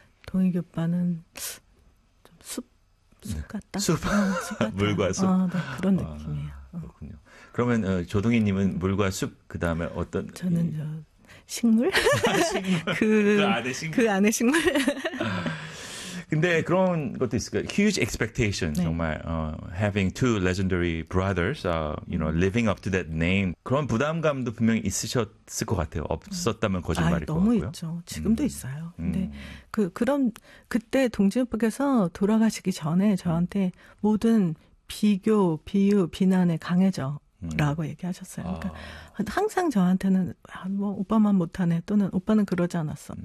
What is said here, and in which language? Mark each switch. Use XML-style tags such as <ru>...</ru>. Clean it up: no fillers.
<ko>동익이 오빠는 좀 숲 같다. 숲, 물과 숲. 그런 느낌이에요. 그렇군요. 그러면 조동희님은 물과 숲, 그다음에 어떤? 저는 저 식물. 그 안에 식물. 근데 그런 것도 있을 거예요.</ko> <en>Huge expectation,</en> <ko>네. 정말.</ko> <en>Having two legendary brothers, you know, living up to that name.</en> <ko>그런 부담감도 분명히 있으셨을 것 같아요. 없었다면 거짓말일 것 같고요. 너무 있죠. 지금도 있어요. 근데 그때 동진 오빠께서 돌아가시기 전에 저한테 모든 비교, 비유, 비난에 강해져. 라고 얘기하셨어요. 그러니까 항상 저한테는 뭐 오빠만 못하네 또는 오빠는 그러지 않았어.</ko>